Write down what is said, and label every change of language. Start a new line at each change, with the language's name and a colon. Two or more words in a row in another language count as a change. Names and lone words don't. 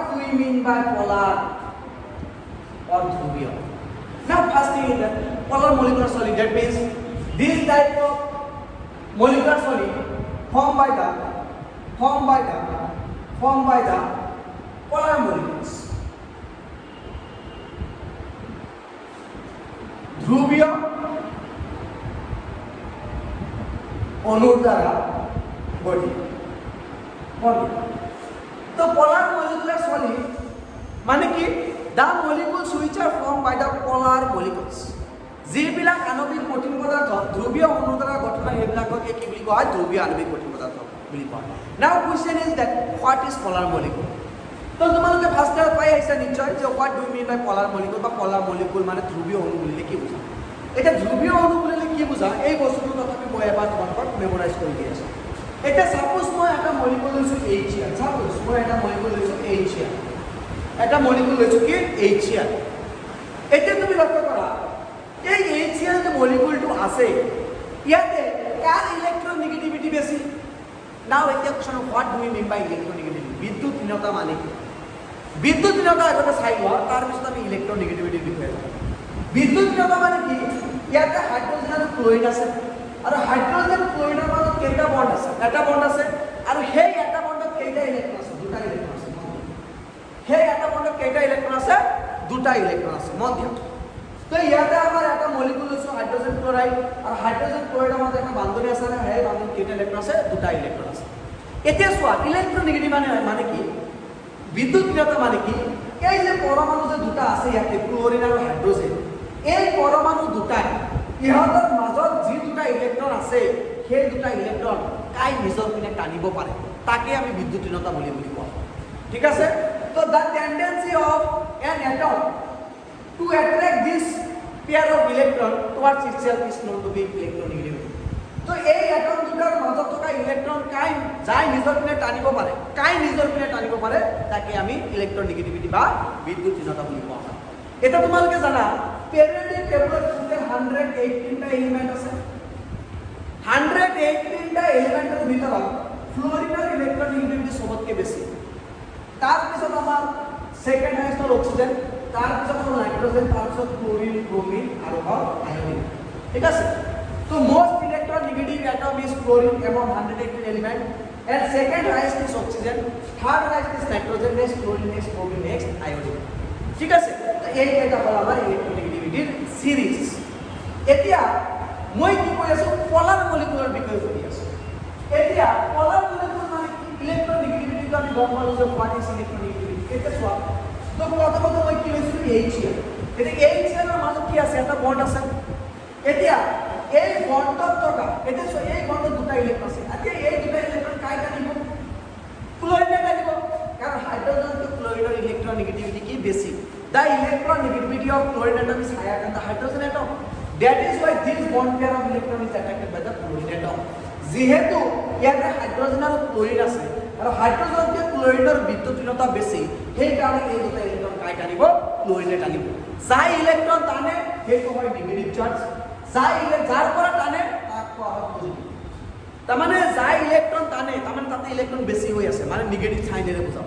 English: you mean by polar or ध्रुवीय? Now first thing is that polar molecular solid, that means this type of molecular solid formed by the polar molecules.
Bangla: ध्रुवीय অণুর দ্বারা গঠিত।
Assamese: তো
English: polar molecular solid
Assamese: মানে কি?
English: The molecules which are formed by the polar molecules.
Assamese: যিবিলাক আণবিক কঠিন পদাৰ্থ ধ্ৰুৱীয় অণুৰ দ্বাৰা গঠিত সেইবিলাককে কি বুলি কোৱা হয়? ধ্ৰুৱীয় আণবিক কঠিন পদাৰ্থ বুলি কোৱা হয়।
English: Now question is that what is polar molecule?
Assamese: তো তোমালোকে
English: first year
Assamese: পাই আহিছা নিশ্চয় যে
English: what do you mean by polar molecule
Assamese: বা
English: polar molecule
Assamese: মানে ধ্ৰুৱীয় অণু বুলিলে কি বুজা? এটা ধ্ৰুৱীয় অণু বুলিলে কি বুজা? এই বস্তুটো তথাপি মই এবাৰ তোমালোকক মেমৰাইজ কৰি দি আছোঁ। এটা সাপোজ মই এটা মলিকুল লৈছোঁ HCl, সাপোজ মই এটা মলিকুল লৈছোঁ HCl, এটা মলিকুল লৈছোঁ কি HCl। এতিয়া তুমি লক্ষ্য কৰা এই HCl যে মলিকুলটো আছে ইয়াতে কাৰ ইলেক্ট্ৰনেগেটিভিটি বেছি?
English: নাও এতিয়া question what do you mean by electronegativity?
Assamese: বিদ্যুৎহীনতা মানে কি? বিদ্যুৎহীনতা আগতে চাই লোৱা, তাৰপিছত আমি ইলেক্ট্ৰনেগেটিভিটিৰ বিষয়ে যাম। বিদ্যুৎহীনতা মানে কি? ইয়াতে হাইড্ৰজেন আৰু ক্লৰিন আছে আৰু হাইড্ৰজেন ক্লৰিনৰ মাজত কেইটা বন্ড আছে? এটা বন্ড আছে আৰু সেই এটা বন্ডত কেইটা ইলেক্ট্ৰন আছে? দুটা ইলেক্ট্ৰন আছে। সেই এটা বন্ডত কেইটা ইলেক্ট্ৰন আছে? দুটা ইলেক্ট্ৰন আছে। মন দিয়া। তো ইয়াতে আমাৰ এটা মলিকুল আছে হাইড্ৰজেন ক্লৰাইড আৰু হাইড্ৰজেন ক্লৰাইডৰ মাজত এটা বান্ধনী আছে আৰু সেই বান্ধনীত কেইটা ইলেক্ট্ৰন আছে? দুটা ইলেক্ট্ৰন আছে। এতিয়া চোৱা ইলেক্ট্ৰনেগেটিভ মানে কি? বিদ্যুৎহীনতা মানে কি? এই যে পৰমাণু যে দুটা আছে ইয়াতে ক্লৰিন আৰু হাইড্ৰজেন, এই পৰমাণু দুটাই ইহঁতৰ মাজত যি দুটা ইলেক্ট্ৰন আছে সেই দুটা ইলেক্ট্ৰন কাই নিজৰ পিনে টানিব পাৰে তাকে আমি বিদ্যুৎহীনতা বুলি কোৱা। ঠিক আছে?
English: তো the tendency of an atom to attract this pair of electron towards itself is known to be electronegativity.
Assamese: তো এই এটম দুটাৰ মাজত থকা ইলেক্ট্ৰন কাই যাই নিজৰ পিনে টানিব পাৰে, তাকে আমি ইলেক্ট্ৰনেগেটিভিটি বা বিদ্যুৎহীনতা বুলি কোৱা হয়। এটা তোমালোকে জানা
English: periodic tableত
Assamese: 118টা এলিমেন্ট আছে। 118টা এলিমেন্টৰ ভিতৰত ফ্লোৰিনৰ ইলেক্ট্ৰনেগেটিভিটি সবতকৈ বেছি। তাৰপিছত আমাৰ সেকেন্ড হাইয়েস্ট হ'ল অক্সিজেন, তাৰপিছত হ'ল নাইট্ৰজেন, তাৰপিছত ক্লোৰিন, ব্ৰোমিন আৰু হ'ল আয়োডিন। ঠিক আছে?
English: তো most electronegative atom is fluorine among 118 element and second highest is oxygen, third highest is nitrogen, next fluorine, next bromine, next iodine.
Assamese: ঠিক আছে? তো এই এটা হল আমাৰ ইলেক্ট্ৰনেগেটিভিটিৰ সিরিজ। এতিয়া মই কি কৈ আছো পলাৰ মলিকুলাৰ বিষয়ে কৈ আছো। এতিয়া পলাৰ মলিকুল মানে ইলেক্ট্ৰনেগেটিভিটি আমি গম পালো যে
English: what is electronegativity.
Assamese: এটা চোৱা তো প্ৰথমতে মই কি লৈছো HCl। এতিয়া HCl ৰ মাজত কি আছে? এটা বন্ড আছে। এতিয়া এই বন্ডত থকা এটা চোৱা এই বন্ডত দুটা ইলেক্ট্ৰন আছে। এতিয়া এই দুটা ইলেক্ট্ৰন কাই টানিব? ক্লোৰিনে টানিব, কাৰণ হাইড্ৰজেন টু ক্লোৰিনৰ ইলেক্ট্ৰনেগেটিভিটি কি বেছি।
English: The electronegativity of chlorine atom is higher than the hydrogen atom. That is why this bond pair of electron is attracted by the chlorine atom.
Assamese: যেহেতু ইয়াতে হাইড্রোজেন আৰু ক্লোৰিন আছে আৰু হাইড্ৰোজেনতকৈ ক্লোৰিনৰ বিদ্যুৎহীনতা বেছি, সেই কাৰণে এই দুটা ইলেক্ট্ৰন কাই টানিব? ক্লোৰিনে টানিব। যাই ইলেক্ট্ৰন টানে সেইটো হয় নেগেটিভ চাৰ্জ, যাৰ পৰা টানে তাক কোৱা হয় পজিটিভ। তাৰমানে যাই ইলেক্ট্ৰন টানে তাৰমানে তাতে ইলেক্ট্ৰন বেছি হৈ আছে, মানে নেগেটিভ চাইনেৰে বুজাব।